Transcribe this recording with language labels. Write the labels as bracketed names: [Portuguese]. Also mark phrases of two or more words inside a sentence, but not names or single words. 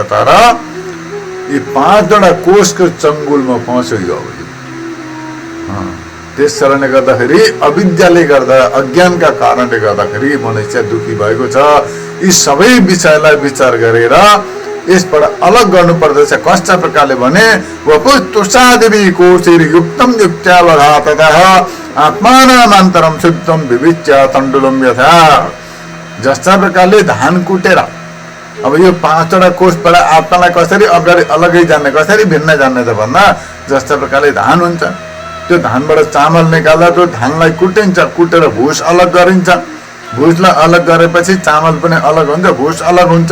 [Nepali] तर यी पाँचवटा कोषको चङ्गुलमा फस्यो यो। त्यस कारणले गर्दाखेरि अविद्याले गर्दा, अज्ञानका कारणले गर्दाखेरि मनुष्य दुखी भएको छ। यी सबै विषयलाई विचार गरेर यसबाट अलग गर्नुपर्दछ। कस्ता प्रकारले भने [Sanskrit] वपुस्तुषादिवि कोशिर युक्तम युक्त्यावघाततः आत्मानामन्तरम शुद्धम विविच्य तण्डुलम यथा। [Nepali] जस्ता प्रकारले धान कुटेर अब यो पाँचवटा कोषबाट आत्मालाई कसरी अगाडि अलगै जान्ने, कसरी भिन्न जान्ने त भन्दा जस्ता प्रकारले धान हुन्छ, त्यो धानबाट चामल निकाल्दा त्यो धानलाई कुटिन्छ, कुटेर भुस अलग गरिन्छ, भुसलाई अलग गरेपछि चामल पनि अलग हुन्छ, भुस अलग हुन्छ।